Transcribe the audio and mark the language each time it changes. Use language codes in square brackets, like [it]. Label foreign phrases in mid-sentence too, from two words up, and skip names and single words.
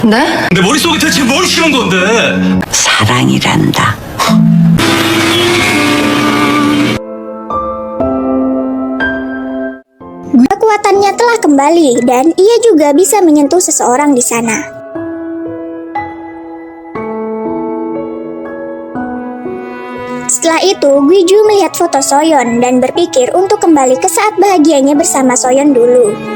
[ko] 네? 내 머릿속에 대체 뭘 심은 건데? 사랑이란다. [id] Kekuatannya telah kembali dan ia juga bisa menyentuh seseorang di sana. Setelah itu, Gwiju melihat foto Soyeon dan berpikir untuk kembali ke saat bahagianya bersama Soyeon dulu.